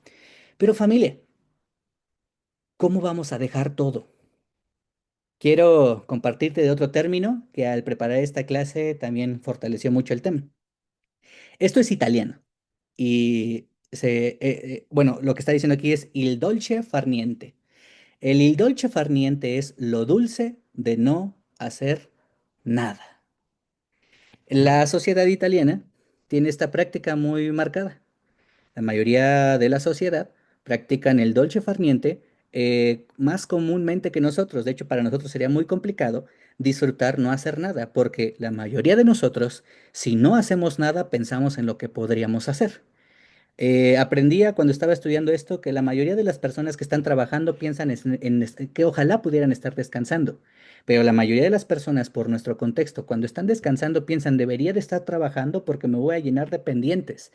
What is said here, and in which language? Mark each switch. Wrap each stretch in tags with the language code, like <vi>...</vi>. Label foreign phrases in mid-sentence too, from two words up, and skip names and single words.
<es>Pero familia, ¿cómo vamos a dejar todo? Quiero compartirte de otro término que al preparar esta clase también fortaleció mucho el tema. Esto es italiano y bueno, lo que está diciendo aquí es</es> <it>il dolce far niente.</it> <es>El</es> <it>il dolce far niente</it> <es>es lo dulce de no hacer nada. La sociedad italiana tiene esta práctica muy marcada. La mayoría de la sociedad practican el</es> <it>dolce far niente</it> <es>más comúnmente que nosotros. De hecho, para nosotros sería muy complicado disfrutar no hacer nada, porque la mayoría de nosotros, si no hacemos nada, pensamos en lo que podríamos hacer. Aprendía cuando estaba estudiando esto que la mayoría de las personas que están trabajando piensan que ojalá pudieran estar descansando, pero la mayoría de las personas por nuestro contexto cuando están descansando piensan debería de estar trabajando porque me voy a llenar de pendientes.</es>